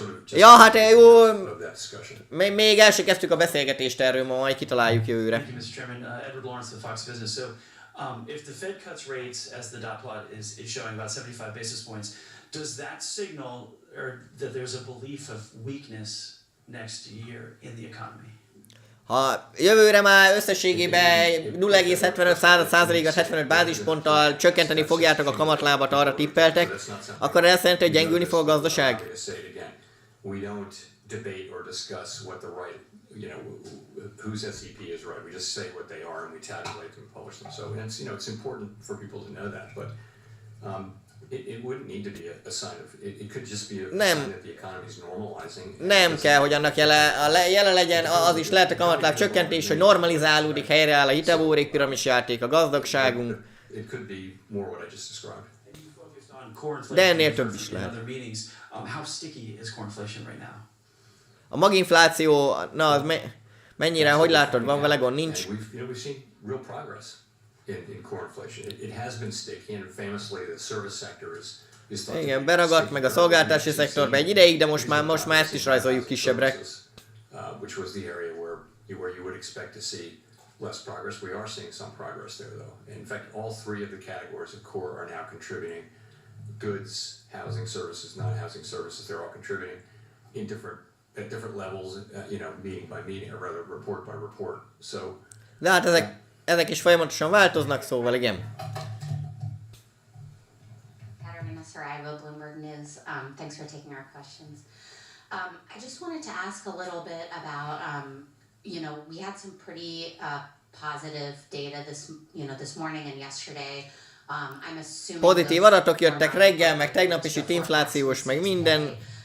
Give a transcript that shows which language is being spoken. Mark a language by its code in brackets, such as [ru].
[hu] Ja, hát jó, még el se kezdtük a beszélgetést erről, ma majd kitaláljuk jövőre. [en] Thank you, Mr. Chairman. Edward Lawrence of Fox Business. So, if the Fed cuts rates, as the dot plot is showing, about 75 basis points, does that signal that there's a belief of weakness next year in the economy? [hu] Ha jövőre már összességében 0,75%-at 75 bázisponttal csökkenteni fogjátok a kamatlábat, arra tippeltek, akkor ez jelenti, hogy gyengülni fog a gazdaság? [en] We don't debate or discuss what the right, whose SEP is right. We just say what they are and we tabulate them and publish them. So it's, it's important for people to know that, but it wouldn't need to be a sign of, it could just be a sign that the economy is normalizing. [hu] Nem kell, hogy annak jele legyen, az is lehet a kamatláb csökkentés, hogy normalizálódik, helyreáll a hitelbuborék piramis játék, a gazdagságunk. [en] It could be more what I just described. [hu] De ennél több is lehet. [en] How sticky is core inflation right now? [hu] A maginfláció, na az mennyire, hogy látod, van vele gond, nincs? [en] We've seen real progress in core inflation. It has been sticky, and famously the service sector is [hu] igen, beragadt meg a szolgáltatási szektorba egy ideig, de most már ezt is rajzoljuk kisebbre. [en] Which was the area where you would expect to see less progress. We are seeing some progress there, though. In fact, all three of the categories of core are now contributing. Goods, housing services, non-housing services, they're all contributing at different levels, meeting by meeting, or rather report by report. So. [hu] De hát ezek is folyamatosan változnak, szóval igen. [en] Katerina Saraiva, Bloomberg News. Thanks for taking our questions. I just wanted to ask a little bit about, we had some pretty positive data this morning and yesterday. [hu] Pozitív adatok jöttek reggel, meg tegnap is itt inflációs, meg minden.